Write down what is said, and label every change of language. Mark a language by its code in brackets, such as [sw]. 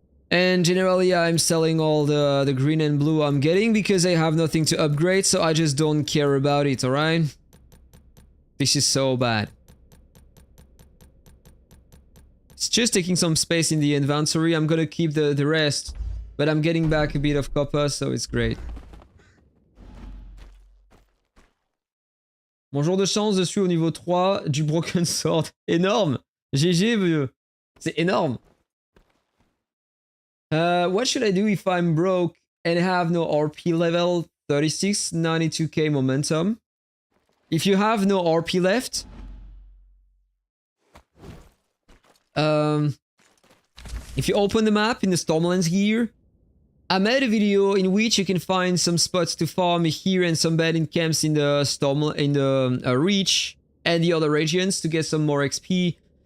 [en] And generally I'm selling all the green and blue I'm getting because I have nothing to upgrade, so I just don't care about it, alright? This is so bad. It's just taking some space in the inventory. I'm gonna keep the rest, but I'm getting back a bit of copper, so it's great. [fr] Bonjour de chance, je suis au niveau 3 du Broken Sword. Énorme! GG, vieux. C'est énorme. [en] What should I do if I'm broke and have no RP level? 36, 92k momentum. If you have no RP left, if you open the map in the Stormlands here, I made a video in which you can find some spots to farm here and some bandit camps in the Reach and the other regions to get some more XP.